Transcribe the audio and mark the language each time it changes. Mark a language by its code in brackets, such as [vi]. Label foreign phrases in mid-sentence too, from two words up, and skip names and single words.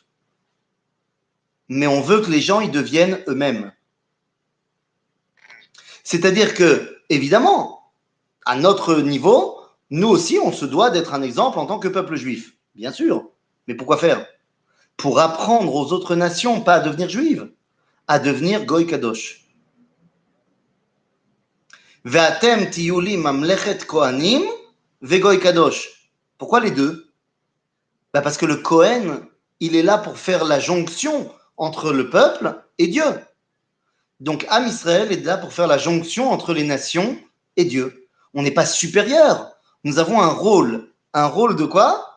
[fr] Mais on veut que les gens ils deviennent eux-mêmes. C'est-à-dire que, évidemment, à notre niveau, nous aussi, on se doit d'être un exemple en tant que peuple juif. Bien sûr. Mais pourquoi faire? Pour apprendre aux autres nations, pas à devenir juives, à devenir [he] גוי קדוש. ואתם תהיו לי ממלכת כהנים וגוי קדוש. [fr] Pourquoi les deux? Parce que le Kohen, il est là pour faire la jonction entre le peuple et Dieu. Donc, Am Israël est là pour faire la jonction entre les nations et Dieu. On n'est pas supérieur. Nous avons un rôle. Un rôle de quoi?